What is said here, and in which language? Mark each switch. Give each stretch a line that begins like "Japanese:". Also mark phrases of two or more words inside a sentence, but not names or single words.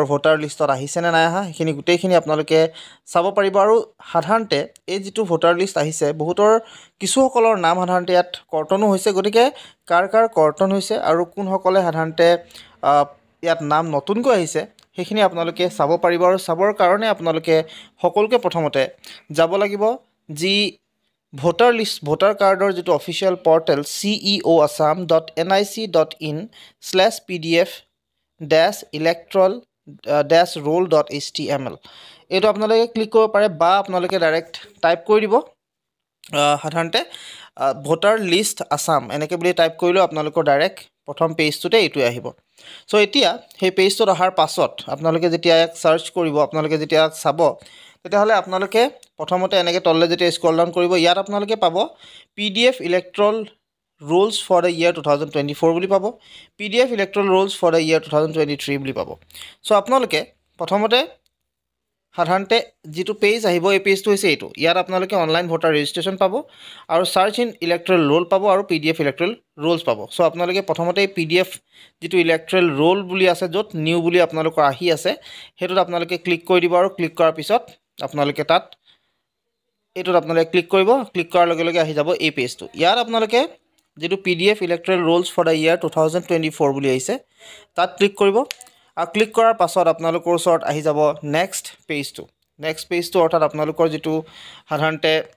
English: voter list
Assamese: আহিছে নে নাই আহা সেইখিনি গোটেইখিনি আপোনালোকে চাব পাৰিব আৰু সাধাৰণতে এই যেটো
English: voter list
Assamese: আহিছে বহুতৰ কিছুসকলৰ নাম সাধাৰণতে ইয়াত কৰ্তনো হৈছে গতিকে কাৰ কৰ্তন হৈছে আৰু কোনসকলে সাধাৰণতে ইয়াত নাম নতুনকৈ আহিছে সেইখিনি আপোনালোকে চাব পাৰিব আৰু চাবৰ কাৰণে আপোনালোকে সকলোকে প্ৰথমতে যাব লাগিব যি
English: voter list voter card
Assamese: যেটো
English: official portal
Assamese: ceoassam.nic.in/pdf-electoral-roll.html এইটো আপোনালোকে ক্লিক কৰিব পাৰে বা আপোনালোকে
English: direct type
Assamese: কৰি দিব সাধাৰণতে
English: voter list Assam
Assamese: এনেকৈ বুলি টাইপ কৰিলে আপোনালোকৰ ডাইৰেক্ট প্ৰথম পেজটোতে এইটো আহিব সো এতিয়া সেই পেজটোত অহাৰ পাছত আপোনালোকে যেতিয়া এক সাৰ্চ কৰিব আপোনালোকে যেতিয়া চাব তেতিয়াহলে আপোনালোকে প্ৰথমতে এনেকৈ তললে যেতিয়া
English: scroll down
Assamese: কৰিব ইয়াত আপোনালোকে পাব
English: PDF electoral rules for the year 2024
Assamese: বুলি পাব
English: PDF electoral rules for the year 2023
Assamese: বুলি পাব সো আপোনালোকে প্ৰথমতে সাধাৰণতে যেটো পেজ আহিব এই পেজটো হৈছে এইটো ইয়াত আপোনালোকে
English: online voter registration
Assamese: পাব আৰু
English: search in electoral roll
Assamese: পাব আৰু PDF
English: electoral rolls
Assamese: পাব সো আপোনালোকে প্ৰথমতে PDF যেটো
English: electoral roll
Assamese: বুলি আছে যত নিউ বুলি আপোনালোকৰ আহি আছে হেতুত আপোনালোকে ক্লিক কৰি দিব আৰু ক্লিক কৰাৰ পিছত আপোনালোকে তাত এটোত আপোনালোকে ক্লিক কৰিব ক্লিক কৰাৰ লগে লগে আহি যাব এই পেজটো ইয়াত আপোনালোকে যেটো
English: PDF electoral rolls for the year 2024
Assamese: বুলি আহিছে তাত ক্লিক কৰিব আৰু ক্লিক কৰাৰ পাছত আপোনালোকৰ ওচৰত আহি যাব
English: next page
Assamese: অৰ্থাৎ আপোনালোকৰ যেটো সাধাৰণতে